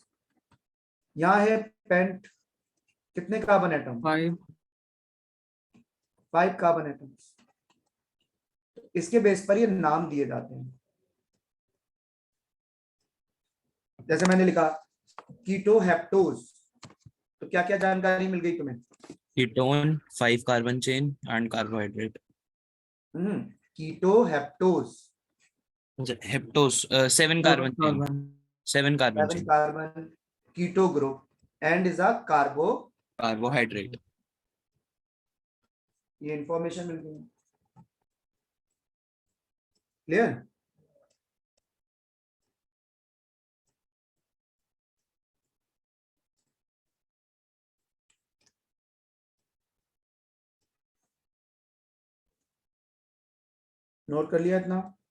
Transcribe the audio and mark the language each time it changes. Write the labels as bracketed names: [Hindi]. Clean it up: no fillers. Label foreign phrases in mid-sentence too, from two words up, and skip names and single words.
[Hindi] यहां है पेंट, कितने [English] carbon atom. [Hindi] 5. [English] 5 carbon atoms. [Hindi] इसके बेस पर ये नाम दिए जाते हैं. जैसे मैंने लिखा कीटोहेप्टोज, तो क्या क्या जानकारी मिल गई तुम्हें. [English] ketone, 5 carbon chain and carbohydrate. कीटोहेप्टोज, Heptose, 7 carbon chain. 7 carbon 7 chain. carbon keto group and is a carbo. Carbohydrate. [Hindi] ये इंफॉर्मेशन मिल गई. क्लियर. नोट कर लिया इतना.